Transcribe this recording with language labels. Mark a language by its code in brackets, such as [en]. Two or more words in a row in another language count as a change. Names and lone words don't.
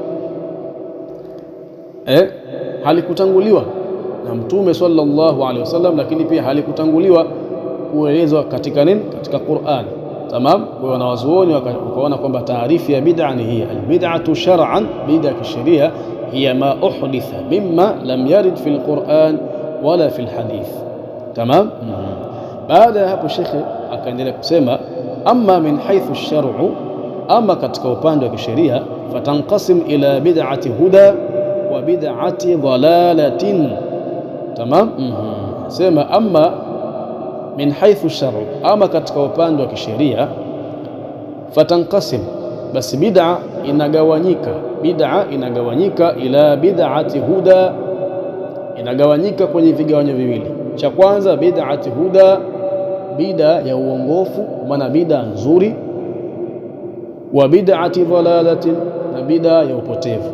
[sw] Halikutanguliwa na Mtume [ar] صلى الله عليه وسلم, [sw] lakini pia halikutanguliwa kuelezwa katika nini, katika Qur'an. Tamam. Kwa wanawazuoni wakaona kwamba taarifu ya bid'a ni hii [ar] البدعة شرعا, [sw] bid'a kisheria, [ar] هي ما أحدث مما لم يرد في القرآن ولا في الحديث. [sw] Tamam. Baada ya hapo Sheikh akaendelea kusema, [ar] أما من حيث الشرع, [sw] ama katika upande wa kisheria, [ar] فتنقسم إلى بدعة هدى وبدعة ضلالة. [sw] Tamam. Sema [ar] أما من حيث الشرع, [sw] ama katika upande wa kisheria, fatanqasim, basi bid'a inagawanyika [ar] إلى بدعة هدى, [sw] inagawanyika kwenye vigawanyo viwili. Cha kwanza [ar] بدعة هدى, [sw] bid'a ya uongofu, maana bid'a nzuri, [ar] وبدعة ضلالة, [sw] na bid'a ya upotevu.